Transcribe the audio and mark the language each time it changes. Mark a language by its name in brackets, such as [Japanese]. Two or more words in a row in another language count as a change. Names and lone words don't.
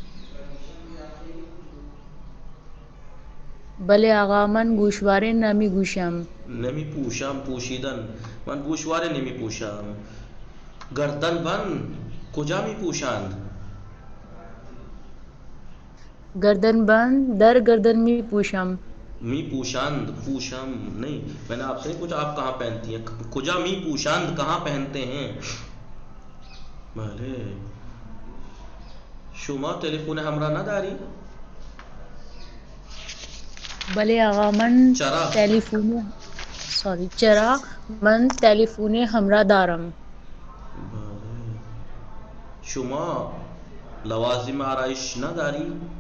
[Persian] بله آقا من گوشواره نمی گوشم. نمی پوشم، پوشیدن. من گوشواره نمی پوشم. گردن بند کجا می پوشند؟ گردن بند در گردن می پوشم. می پوشند، پوشم نہیں. [Urdu] میں نے آپ سے پوچھا آپ کہاں پہنتی ہیں، [Persian] کجا می پوشند [Urdu] کہاں پہنتے ہیں؟ [Persian] بله شما تلفن همراه نداری؟ بله آقا من چرا من تلفن همراه دارم. بله شما لوازم آرایش نداری؟